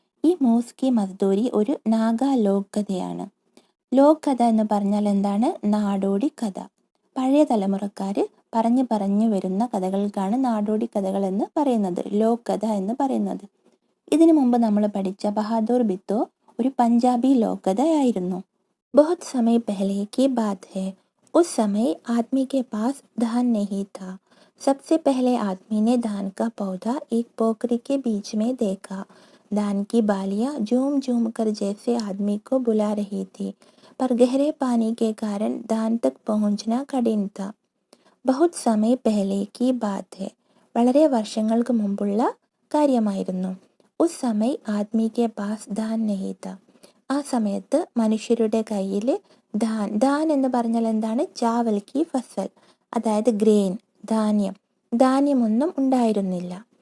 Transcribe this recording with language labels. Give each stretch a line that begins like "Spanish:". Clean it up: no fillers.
Malayalam: ഈ മൂസ് കി മസ്ദൂരി ഒരു നാഗാ ലോക് കഥയാണ്. ലോക് കഥ എന്ന് പറഞ്ഞാൽ എന്താണ്? നാടോടി കഥ. പഴയ തലമുറക്കാർ പറഞ്ഞു വരുന്ന കഥകൾക്കാണ് നാടോടി കഥകൾ എന്ന് പറയുന്നത്, ലോക് കഥ എന്ന് പറയുന്നത്. ഇതിനു മുമ്പ് നമ്മൾ പഠിച്ച ബഹാദൂർ ബിത്തോ ഒരു പഞ്ചാബി ലോകകഥയായിരുന്നു.
Hindi: बहुत समय पहले की बात है. उस समय आदमी के पास धान नहीं था. सबसे पहले आदमी ने धान का पौधा एक पोखरी के बीच में देखा. धान की बालियां झूम झूम कर जैसे आदमी को बुला रही थी, पर गहरे पानी के कारण धान तक पहुंचना कठिन था. बहुत समय पहले की बात है.
Malayalam: വളരെ വർഷങ്ങൾക്ക് മുമ്പുള്ള കാര്യമായിരുന്നു.
Hindi: ഉസ് സമയ ആദ്മി കെ പാസ് ധാൻ നഹീ താ.
Malayalam: ആ സമയത്ത് മനുഷ്യരുടെ കയ്യിൽ ധാൻ എന്ന് പറഞ്ഞാൽ എന്താണ്?
Hindi: ചാവൽ കി ഫസൽ,
Malayalam: അതായത് ഗ്രെയിൻ, ധാന്യമൊന്നും ഉണ്ടായിരുന്നില്ല.